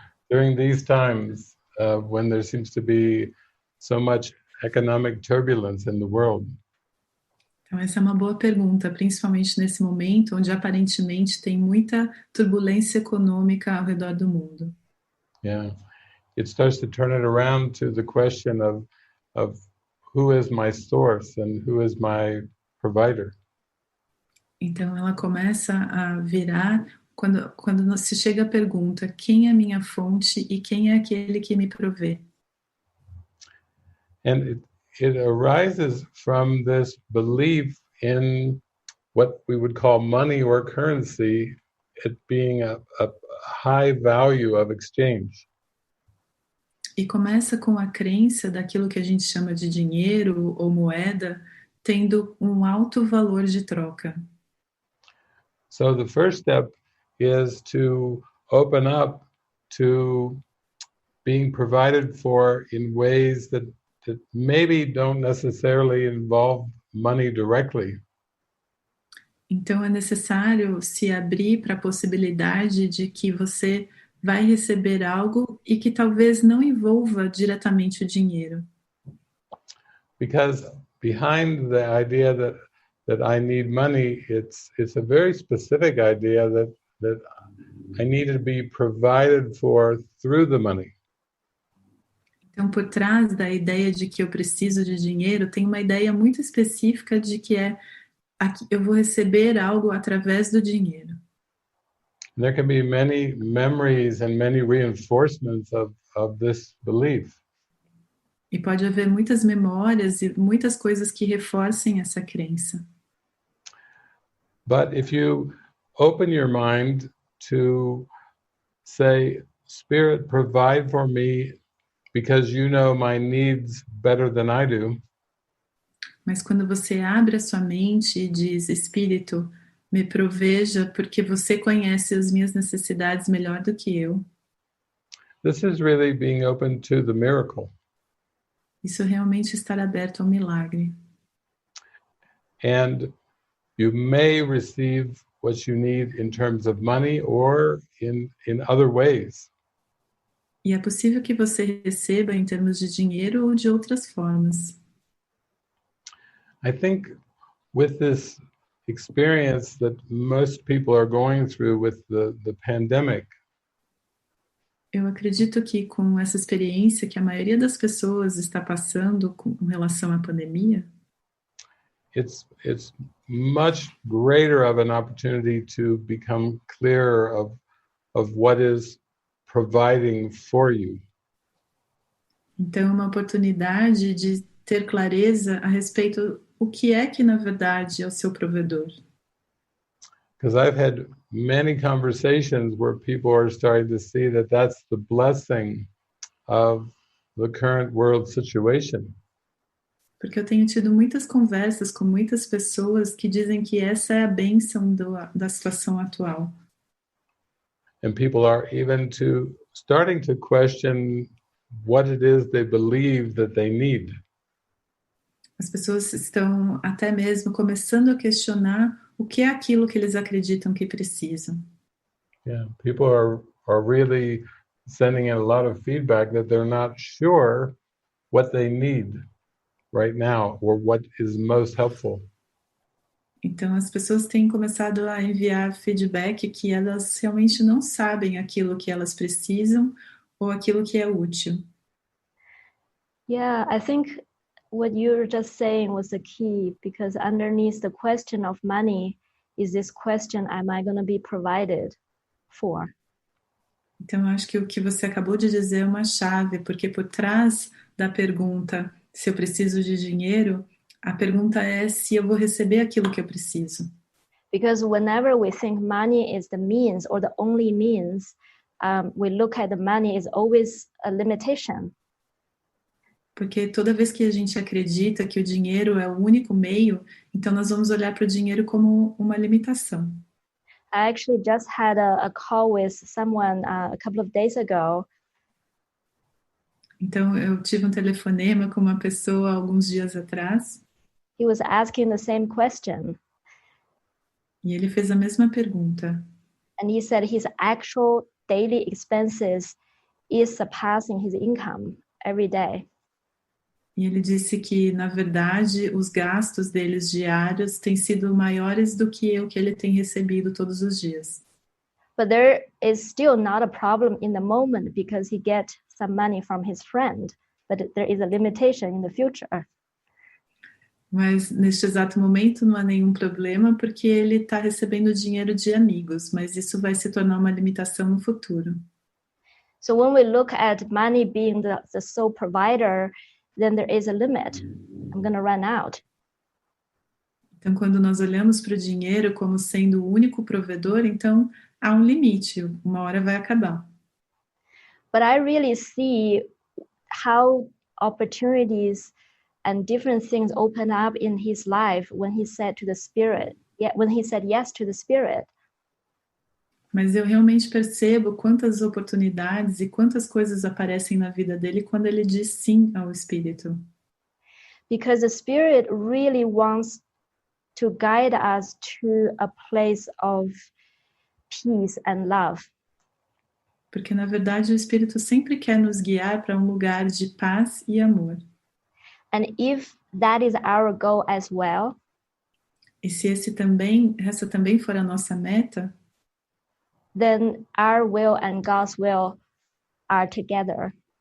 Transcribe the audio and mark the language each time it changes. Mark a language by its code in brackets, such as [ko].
[en] During these times, when there seems to be so much economic turbulence in the world. [pt] Então, essa é uma boa pergunta, principalmente nesse momento onde aparentemente tem muita turbulência econômica ao redor do mundo. [en] Yeah, it starts to turn it around to the question of who is my source and who is my provider. [pt] Então, ela começa a virar quando se chega a pergunta, quem é minha fonte e quem é aquele que me provê? [en] And it arises from this belief in what we would call money or currency, it being a high value of exchange. [pt] E começa com a crença daquilo que a gente chama de dinheiro ou moeda, tendo um alto valor de troca. [en] So the first step is to open up to being provided for in ways that maybe don't necessarily involve money directly. [pt] Então é necessário se abrir para a possibilidade de que você vai receber algo e que talvez não envolva diretamente o dinheiro. [en] Because behind the idea that I need money, it's a very specific idea that I need to be provided for through the money. [pt] Então, por trás da ideia de que eu preciso de dinheiro, tem uma ideia muito específica de que eu vou receber algo através do dinheiro. [en] There can be many memories and many reinforcements of this belief. [pt] E pode haver muitas memórias e muitas coisas que reforcem essa crença. [en] But if you open your mind to say, Spirit, provide for me because you know my needs better than I do. [pt] Mas quando você abre a sua mente e diz, Espírito, me proveja porque você conhece as minhas necessidades melhor do que eu. [en] This is really being open to the miracle. [pt] Isso realmente estar aberto ao milagre. [en] And you may receive what you need in terms of money or in other ways. [pt] E é possível que você receba em termos de dinheiro ou de outras formas. [en] I think with this experience that most people are going through with the pandemic, [pt] Eu acredito que com essa experiência que a maioria das pessoas está passando com relação à pandemia, [en] it's much greater of an opportunity to become clearer of what is providing for you. [pt] então é uma oportunidade de ter clareza a respeito o que é que na verdade é o seu provedor. [en] Because I've had many conversations where people are starting to see that that's the blessing of the current world situation. [pt] Porque eu tenho tido muitas conversas com muitas pessoas que dizem que essa é a bênção da situação atual. [en] And people are even starting to question what it is they believe that they need. [pt] As pessoas estão até mesmo começando a questionar o que é aquilo que eles acreditam que precisam. [en] Yeah, people are really sending in a lot of feedback that they're not sure what they need right now or what is most helpful. [pt] Então as pessoas têm começado a enviar feedback que elas realmente não sabem aquilo que elas precisam ou aquilo que é útil. [en] Yeah, I think what you're just saying was the key, because underneath the question of money is this question, am I going to be provided for? [pt] Então, eu acho que o que você acabou de dizer é uma chave, porque por trás da pergunta se eu preciso de dinheiro, a pergunta é se eu vou receber aquilo que eu preciso. [en] Because whenever we think money is the means or the only means, we look at the money as always a limitation. [pt] Porque toda vez que a gente acredita que o dinheiro é o único meio, então nós vamos olhar para o dinheiro como uma limitação. [en] I actually just had a call with someone a couple of days ago. [pt] Então eu tive um telefonema com uma pessoa alguns dias atrás. [en] He was asking the same question. [pt] E ele fez a mesma pergunta. [en] And he said his actual daily expenses is surpassing his income every day. [pt] E ele disse que, na verdade, os gastos deles diários têm sido maiores do que o que ele tem recebido todos os dias. [en] But there is still not a problem in the moment because he gets some money from his friend. But there is a limitation in the future. [pt] Mas, neste exato momento, não há nenhum problema porque ele está recebendo dinheiro de amigos, mas isso vai se tornar uma limitação no futuro. [en] So when we look at money being the sole provider, then there is a limit. I'm going to run out. [pt] Então, quando nós olhamos para o dinheiro como sendo o único provedor, então há um limite, uma hora vai acabar. [en] But I really see how opportunities and different things open up in his life when he said to the Spirit, when he said yes to the Spirit. [pt] Mas eu realmente percebo quantas oportunidades e quantas coisas aparecem na vida dele quando ele diz sim ao Espírito. [en] Because the Spirit really wants to guide us to a place of peace and love. [pt] Porque, na verdade, o Espírito sempre quer nos guiar para um lugar de paz e amor. [en] And if that is our goal as well, [pt] E se essa também for a nossa meta, [en] then our will and God's will are together.